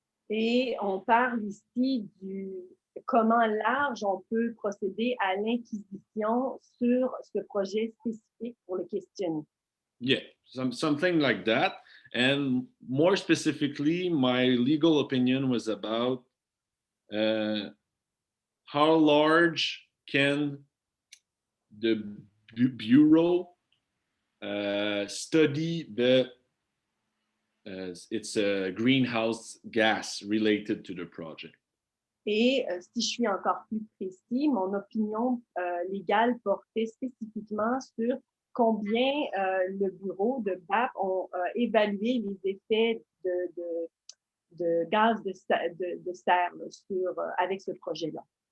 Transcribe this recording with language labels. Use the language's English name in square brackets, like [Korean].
[French] Et on parle ici du comment large on peut procéder à l'inquisition sur ce projet spécifique pour le questionner. [English] Yeah, something like that. And more specifically, my legal opinion was about how large can the Bureau study it's a greenhouse gas related to the project. [French] Et si je suis encore plus précis, mon opinion légale portait spécifiquement sur combien le bureau de BAP ont évalué les effets de gaz de serre avec ce projet-là.